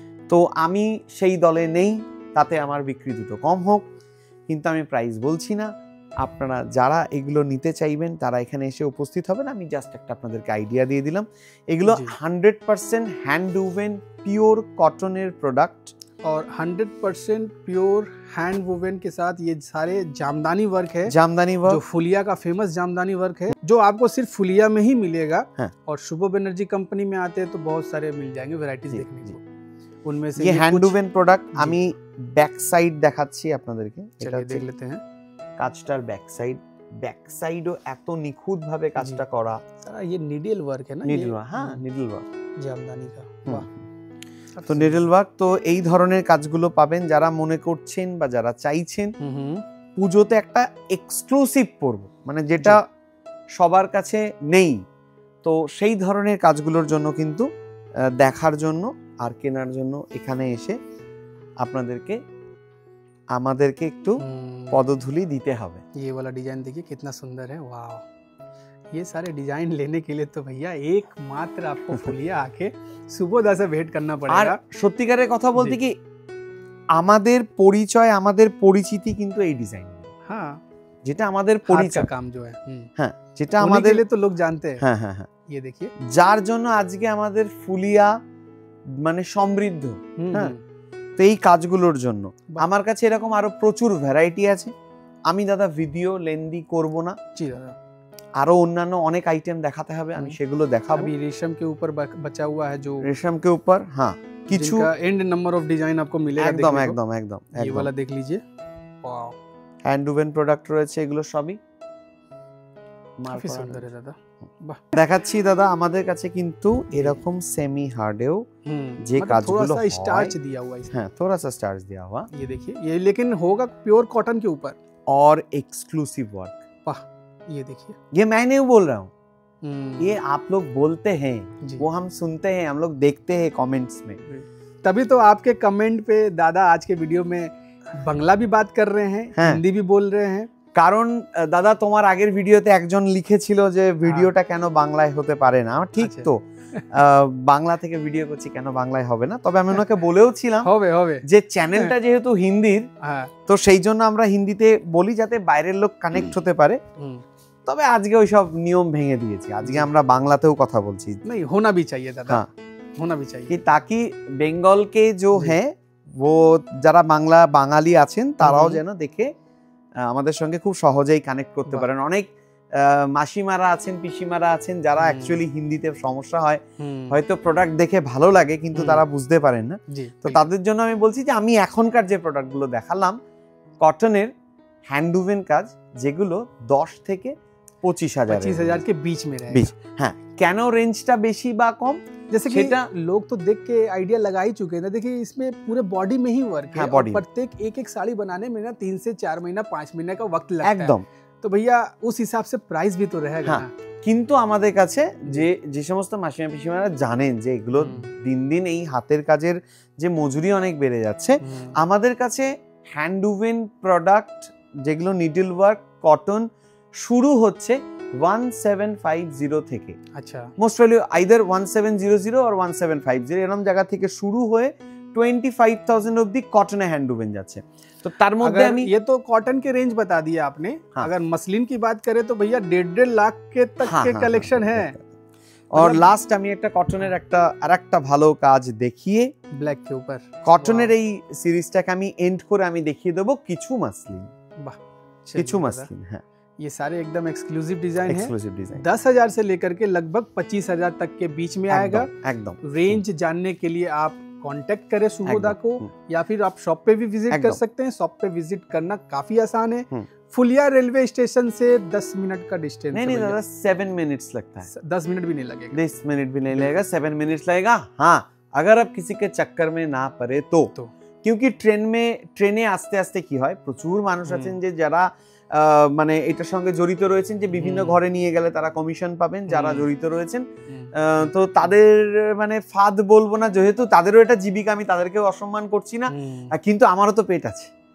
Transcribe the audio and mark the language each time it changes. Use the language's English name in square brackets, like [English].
[Bangla] তো আমি সেই দলে নেই, তাতে আমার বিক্রি দুটো কম হোক, কিন্তু আমি প্রাইস বলছি না। আপনারা যারা এগুলো নিতে চাইবেন তারা এখানে এসে উপস্থিত হবেন। আমি জাস্ট একটা আপনাদেরকে আইডিয়া দিয়ে দিলাম। এগুলো 100% হ্যান্ড ওভেন পিওর কটনের প্রোডাক্ট, [Hindi] और 100% प्योर हैंड वोवन के साथ ये सारे जामदानी वर्क है, जामदानी वर्क, जो फुलिया का फेमस जामदानी वर्क है, जो आपको सिर्फ फुलिया में ही मिलेगा। और शुभ बनर्जी कंपनी में आते हैं तो बहुत सारे मिल जाएंगे वैरायटीज देखने को, उनमें से ये हैंड वोवन प्रोडक्ट। [Bangla] আমি ব্যাক সাইড দেখাচ্ছি আপনাদেরকে, [Hindi] চলিए देख लेते हैं। [Bangla] কাজটার ব্যাক সাইডও এত নিখুঁত ভাবে কাজটা করা। [Hindi] ये নিডল ওয়ার্ক है ना, [Bangla] নিডল, হ্যাঁ নিডল ওয়ার্ক [Hindi] জামদানি का। वाह, [Bangla] তো নিডল ওয়ার্ক, তো এই ধরনের কাজগুলো পাবেন যারা মনে করছেন বা যারা চাইছেন পুজোতে একটা এক্সক্লুসিভ পরব, মানে যেটা সবার কাছে নেই, তো সেই ধরনের কাজগুলোর জন্য কিন্তু দেখার জন্য আর কেনার জন্য এখানে এসে আপনাদেরকে আমাদেরকে একটু পদধূলি দিতে হবে। [Hindi] ये वाला डिजाइन देखिए कितना सुंदर है, वाह। ये सारे डिजाइन लेने के लिए तो भैया एकमात्र आपको फुलिया आके सुबोधा से भेंट करना पड़ेगा। [Bangla] আর সত্যিকারের কথা বলতে কি, আমাদের পরিচয়, আমাদের পরিচিতি কিন্তু এই ডিজাইন, হ্যাঁ, যেটা আমাদের পরিচয় [Hindi] काम जो है, [Bangla] হ্যাঁ, যেটা আমাদের [Hindi] लिए तो लोग जानते हैं। [Bangla] হ্যাঁ হ্যাঁ হ্যাঁ, [Hindi] ये देखिए, [Bangla] যার জন্য আজকে আমাদের ফুলিয়া মানে সমৃদ্ধ। হ্যাঁ, তো এই কাজগুলোর জন্য আমার কাছে এরকম আরো প্রচুর ভ্যারাইটি আছে। আমি দাদা ভিডিও লেন্দি করব না, জি দাদা, আরো অন্যান্য অনেক আইটেম দেখাতে হবে, আমি সেগুলো দেখাবো। [Hindi] अभी रेशम के ऊपर बचा हुआ है, जो रेशम के ऊपर, हाँ, [Bangla] কিছু [Hindi] एंड नंबर ऑफ डिजाइन आपको मिलेगा, [Bangla] একদম একদম একদম। [Hindi] ये वाला देख लीजिए, वाओ, [Bangla] হ্যান্ড ওভেন প্রোডাক্ট রয়েছে, এগুলো সবই [Hindi] काफी सुंदर है दादा। वाह, [Bangla] দেখাচ্ছি দাদা, আমাদের কাছে কিন্তু এরকম সেমি হার্ডেও যে কাজগুলো [Hindi] थोड़ा सा स्टार्च दिया हुआ है, হ্যাঁ थोड़ा सा स्टार्च दिया हुआ, ये देखिए, ये लेकिन होगा प्योर कॉटन के ऊपर और एक्सक्लूसिव वर्क। वाह, ये देखिए, ये मैं नहीं बोल रहा हूँ, ये आप लोग बोलते हैं, वो हम सुनते हैं, हम लोग देखते हैं कमेंट्स में, तभी तो आपके कमेंट पे दादा आज के वीडियो में बांग्ला भी बात कर रहे हैं, हिंदी भी बोल रहे हैं। [Bangla] কারণ দাদা তোমার আগের ভিডিওতে একজন লিখেছিল যে ভিডিওটা কেন বাংলায় হতে পারে না। ঠিক তো, বাংলা থেকে ভিডিও করছি, কেন বাংলায় হবে না? তবে আমি ওনাকে বলেও ছিলাম হবে যে চ্যানেলটা যেহেতু হিন্দির, তো সেই জন্য আমরা হিন্দিতে বলি যাতে বাইরের লোক কানেক্ট হতে পারে। তবে আজকে ওইসব নিয়ম ভেঙে দিয়েছি, আজকে আমরা বাংলাতেও কথা বলছি। [Hindi] नहीं, होना भी चाहिए दादा, होना भी चाहिए, कि ताकि बेंगल के जो हैं वो [Bangla] যারা বাংলা বাঙালি আছেন তারাও যেন দেখে আমাদের সঙ্গে খুব সহজেই কানেক্ট করতে পারেন। অনেক মাসিমারা আছেন, পিসিমারা আছেন যারা অ্যাকচুয়ালি হিন্দিতে সমস্যা হয়, হয়তো প্রোডাক্ট দেখে ভালো লাগে কিন্তু তারা বুঝতে পারেন না। তো তাদের জন্য আমি বলছি যে আমি এখনকার যে প্রোডাক্টগুলো দেখালাম কটনের হ্যান্ড ওভেন কাজ, যেগুলো 10 থেকে 25,000 [Hindi] के बीच में रहेगा। [Bangla] হ্যাঁ, কেন রেঞ্জটা বেশি বা কম, [Hindi] जैसे कि लोग तो देख के आइडिया लगा ही चुके हैं। देखिए इसमें पूरे बॉडी में ही वर्क है, और प्रत्येक एक साड़ी बनाने में ना 3 से 4 महीना 5 महीने का वक्त लगता है एकदम। तो भैया उस हिसाब से प्राइस भी तो रहेगा ना। [Bangla] কিন্তু আমাদের কাছে যে সমস্ত মাসিমা পিসিমারা জানেন যে এগুলো দিন দিন এই হাতের কাজের যে মজুরি অনেক বেড়ে যাচ্ছে, আমাদের কাছে হ্যান্ড ওভেন প্রোডাক্ট যেগুলো নিডল ওয়ার্ক কটন শুরু হচ্ছে 1750 থেকে। আচ্ছা, মোস্ট ভ্যালু আইদার 1700 और 1750 এরকম জায়গা থেকে শুরু হয়ে 25,000 অবধি কটনে হ্যান্ড ওভেন যাচ্ছে। तो तार मध्य আমি [Hindi] ये तो कॉटन के रेंज बता दिया आपने। अगर मसलिन की बात करें तो भैया 1.5 लाख के तक के कलेक्शन है। [Bangla] और লাস্ট আমি একটা কটনের আরেকটা ভালো কাজ দেখিয়ে [Hindi] ব্ল্যাক के ऊपर [Bangla] কটনের এই সিরিজটাকে আমি এন্ড করে আমি দেখিয়ে দেব কিছু মাসলিন। [Hindi] वाह, [Bangla] কিছু মাসলিন। হ্যাঁ, [Hindi] ये सारे एकदम एक्सक्लूसिव डिजाइन है। एक्सक्लूसिव डिजाइन 10,000 से लेकर के लगभग 25,000 तक के बीच में आएगा। एकदम रेंज जानने के लिए आप कांटेक्ट करें सुबोधा को, या फिर आप शॉप पे भी विजिट कर सकते हैं। शॉप पे विजिट करना काफी आसान है। फुलिया रेलवे स्टेशन से 10 मिनट का डिस्टेंस। नहीं दादा, 7 मिनट्स लगता है। 10 मिनट भी नहीं लगेगा। 10 मिनट भी नहीं लगेगा, 7 मिनट्स लगेगा। हाँ, अगर आप किसी के चक्कर में ना पड़े तो क्योंकि [Bangla] ট্রেনে আস্তে আস্তে কি হয়, প্রচুর মানুষ আছেন যে যারা মানে এটার সঙ্গে জড়িত রয়েছেন, যে বিভিন্ন ঘরে নিয়ে গেলে তারা কমিশন পাবেন, যারা জড়িত রয়েছেন। তো তাদের মানে ফাঁদ বলবো না, যেহেতু তাদেরও এটা জীবিকা, আমি তাদেরকেও অসম্মান করছি না, কিন্তু আমারও তো পেট আছে।